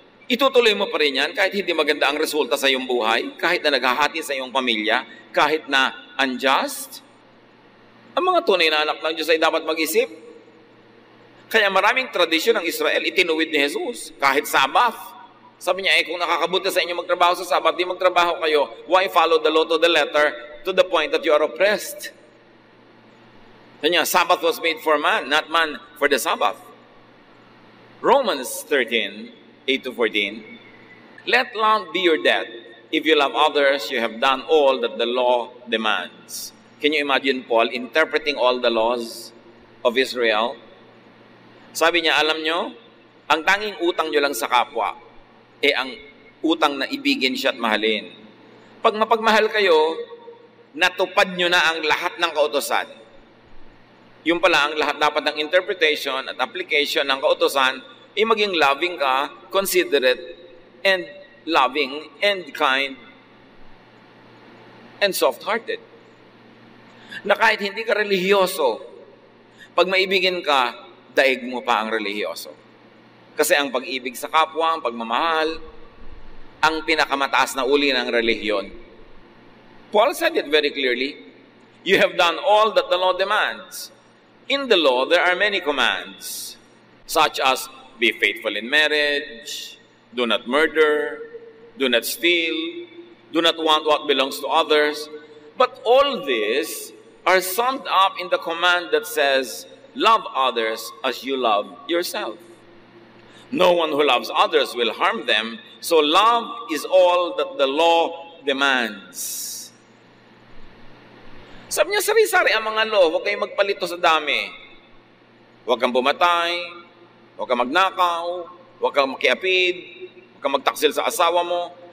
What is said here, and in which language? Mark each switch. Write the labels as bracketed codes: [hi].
[tl] Itutuloy mo pa rin yan kahit hindi maganda ang resulta sa iyong buhay, kahit na naghahati sa iyong pamilya, kahit na unjust? Ang mga tunay na anak ng Diyos ay dapat mag-isip. Kaya maraming tradisyon ng Israel itinuwid ni Jesus, kahit Sabbath. Sabi niya, kung nakakabuti sa inyo magtrabaho sa Sabbath, di magtrabaho kayo. [en] Why follow the law to the letter to the point that you are oppressed? Kanya, Sabbath was made for man, not man for the Sabbath. Romans 13, 8-14. Let love be your debt. If you love others, you have done all that the law demands. Can you imagine Paul interpreting all the laws of Israel? [tl] Sabi niya, alam nyo, ang tanging utang nyo lang sa kapwa, ang utang na ibigin siya at mahalin. Pag mapagmahal kayo, natupad nyo na ang lahat ng kautosan. Yung pala, ang lahat dapat ng interpretation at application ng kautosan ay maging loving ka, [en] considerate, and loving, and kind, and soft-hearted. [tl] Na kahit hindi ka relihiyoso, pag maibigin ka, daig mo pa ang relihiyoso. Kasi ang pag-ibig sa kapwa, ang pagmamahal, ang pinakamataas na uri ng relihiyon. [en] Paul said it very clearly. You have done all that the law demands. In the law, there are many commands, such as be faithful in marriage, do not murder, do not steal, do not want what belongs to others. But all these are summed up in the command that says, love others as you love yourself. No one who loves others will harm them, so love is all that the law demands. [tl] Sabi niya, sari-sari ang mga law, huwag kayong magpalito sa dami. Huwag kang bumatay, huwag kang magnakaw, huwag kang makiapid, huwag kang magtaksil sa asawa mo.